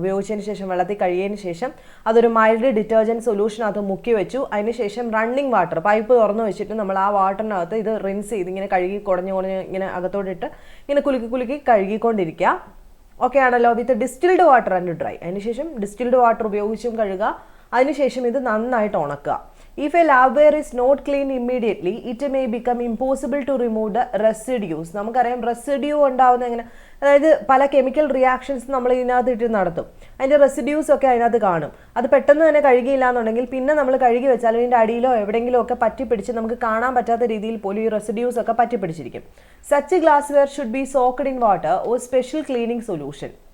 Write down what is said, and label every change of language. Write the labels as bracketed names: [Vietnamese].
[Malayalam] ഉപയോഗിച്ചതിന് ശേഷം വെള്ളത്തിൽ കഴുകിയതിന് ശേഷം അതൊരു മൈൽഡ് ഡിറ്റർജൻറ്റ് സൊല്യൂഷനകത്ത് മുക്കി വെച്ചു. അതിന് ശേഷം റണ്ണിങ് വാട്ടർ, പൈപ്പ് തുറന്നു വെച്ചിട്ട് നമ്മൾ ആ വാട്ടറിനകത്ത് ഇത് റിൻസ് ചെയ്ത് ഇങ്ങനെ കഴുകി കുടഞ്ഞ് ഇങ്ങനെ അകത്തോട്ടിട്ട് ഇങ്ങനെ കുലുക്കി കഴുകിക്കൊണ്ടിരിക്കുക. ഓക്കെ ആണല്ലോ? [English] With distilled water and dry. [Malayalam] അതിനുശേഷം ഡിസ്റ്റിൽഡ് വാട്ടർ ഉപയോഗിച്ചും കഴുകുക. അതിനുശേഷം ഇത് നന്നായിട്ട് ഉണക്കുക. [English] If a lab wear is not cleaned immediately, it may become impossible to remove the residues. [Malayalam] നമുക്കറിയാം റെസിഡ്യൂ ഉണ്ടാവുന്ന എങ്ങനെ, അതായത് പല കെമിക്കൽ റിയാക്ഷൻസ് നമ്മൾ ഇതിനകത്ത് ഇട്ട് നടത്തും. അതിൻ്റെ റെസിഡ്യൂസ് ഒക്കെ അതിനകത്ത് കാണും. അത് പെട്ടെന്ന് തന്നെ കഴുകിയില്ല എന്നുണ്ടെങ്കിൽ പിന്നെ നമ്മൾ കഴുകി വെച്ചാൽ ഇതിൻ്റെ അടിയിലോ എവിടെയെങ്കിലും ഒക്കെ പറ്റിപ്പിടിച്ച് നമുക്ക് കാണാൻ പറ്റാത്ത രീതിയിൽ പോലും ഈ റെസിഡ്യൂസ് ഒക്കെ പറ്റിപ്പിടിച്ചിരിക്കും. [English] Such glass ware should be soaked in water or special cleaning solution.